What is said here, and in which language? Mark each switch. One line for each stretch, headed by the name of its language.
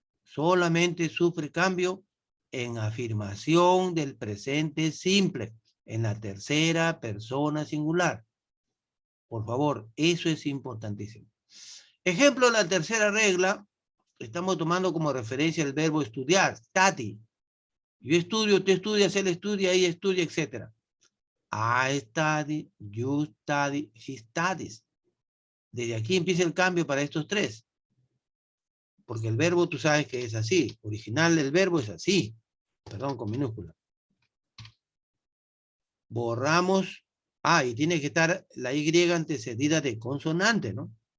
Spanish: Solamente sufre cambio en afirmación del presente simple, en la tercera persona singular. Por favor, eso es importantísimo. Ejemplo, la tercera regla, estamos tomando como referencia el verbo estudiar, study. Yo estudio, tú estudias, él estudia, ella estudia, etc.
English: I study, you study, she studies.
Spanish: Desde aquí empieza el cambio para estos tres. Porque el verbo tú sabes que es así. Original del verbo es así. Perdón, con minúscula. Borramos. Y tiene que estar la Y antecedida de consonante, ¿no?